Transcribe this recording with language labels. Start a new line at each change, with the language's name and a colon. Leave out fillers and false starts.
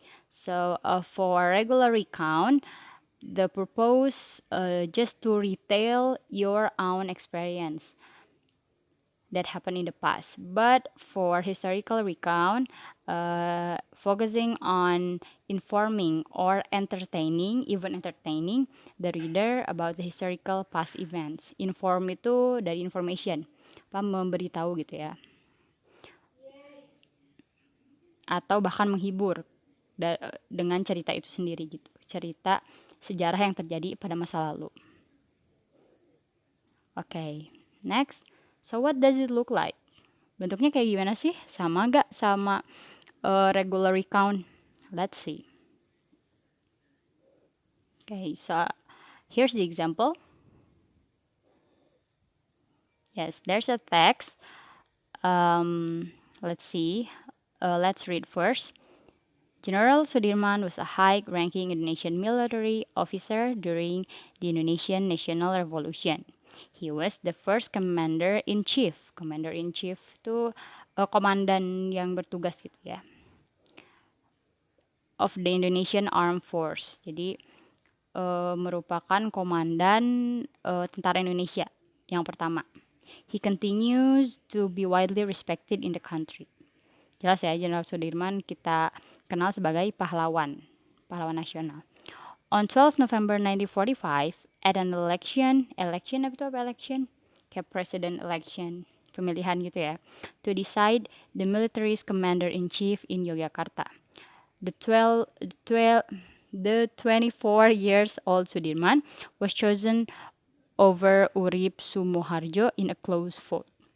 English: So for regular recount, the purpose just to retell your own experience that happened in the past. But for historical recount, focusing on informing or entertaining, even entertaining the reader about the historical past events.
Indonesian: Inform itu dari information, apa memberitahu gitu ya, atau bahkan menghibur dengan cerita itu sendiri gitu, cerita sejarah yang terjadi pada masa lalu.
English: Okay, next. So what does it look like?
Indonesian: Bentuknya kayak gimana sih? Sama gak sama regular recount?
English: Let's see. Okay, so here's the example. Yes, there's a text. Let's see. Let's read first. General Sudirman was a high-ranking Indonesian military officer during the Indonesian National Revolution. He was the first commander-in-chief. Commander-in-chief
Indonesian: itu komandan yang bertugas gitu ya.
English: Of the Indonesian Armed Force.
Indonesian: Jadi merupakan komandan tentara Indonesia yang pertama.
English: He continues to be widely respected in the country.
Indonesian: Jelas ya, Jenderal Sudirman kita kenal sebagai pahlawan nasional.
English: On 12 November 1945, at an election
Indonesian: apa itu
English: election?
Indonesian: Kayak president election, pemilihan gitu ya,
English: to decide the military's commander-in-chief in Yogyakarta. The 12 The 24 years old Sudirman was chosen over Urip Sumoharjo in a close vote.